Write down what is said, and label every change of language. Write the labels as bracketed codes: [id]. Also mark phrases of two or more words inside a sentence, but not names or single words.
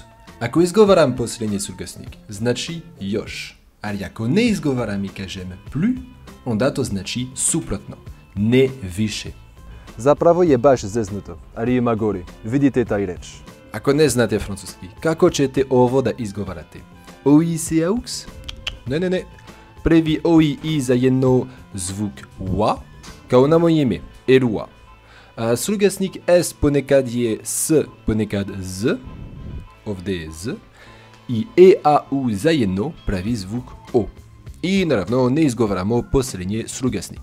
[sr] Ako izgovaram posljednji slugasnik, znači još. Ali ako ne izgovaram i kažem plus, onda to znači suprotno, ne više. Zapravo je baš zeznuto, ali ima gori. Vidite taj reč. Ako ne znate francuski, kako ćete ovo da izgovarate? [fr] OI c'est aux? Ne. [sr] Prvi OI i za jedno zvuk wa, kao na moje ime, Elua. Slugasnik S ponekad je S, ponekad Z, ovdje je Z. I E, A, U zajedno pravi zvuk O. I naravno ne izgovaramo posljednji slugasnik.